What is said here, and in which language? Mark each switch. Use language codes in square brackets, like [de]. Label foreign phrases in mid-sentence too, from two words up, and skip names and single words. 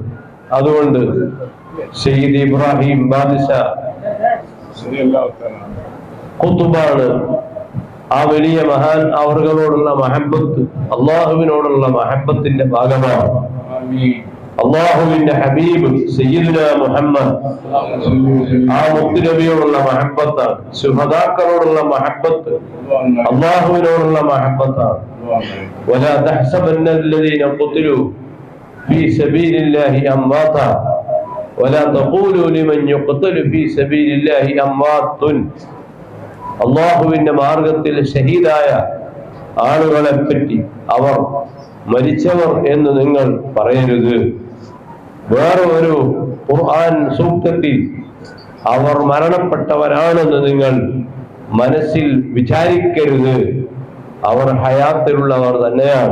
[ml] അതുകൊണ്ട് സയ്യിദ് ഇബ്രാഹിം ബാദിശാ ഖുത്ബാണ് ആ വലിയ മഹാൻ അവர்களോടുള്ള മഹബ്ബത്ത് അള്ളാഹുവിനോടുള്ള മഹബ്ബത്തിന്റെ ഭാഗമാണ്. അള്ളാഹുവിന്റെ ഹബീബ് സയ്യിദുനാ മുഹമ്മദ് ആ മുത്തുനബിയോടുള്ള മഹബ്ബത്താണ്. ശുഹദാക്കളോടുള്ള മഹബ്ബത്ത് അള്ളാഹുവിനോടുള്ള മഹബ്ബത്താണ്. [ar] ولا تحسبن الذين قتلوا في سبيل الله امواتا ولا تقولوا لمن يقتل في سبيل الله اموات. [ml] അള്ളാഹുവിന്റെ മാർഗത്തിൽ ഷഹീദായ ആളുകളെ പറ്റി അവർ മരിച്ചവർ എന്ന് നിങ്ങൾ പറയരുത്. വേറെ ഒരു ഖുർആൻ സൂക്തത്തിൽ അവർ മരണപ്പെട്ടവരാണെന്ന് നിങ്ങൾ മനസ്സിൽ വിചാരിക്കരുത്, അവർ ഹയാത്തിലുള്ളവർ തന്നെയാണ്.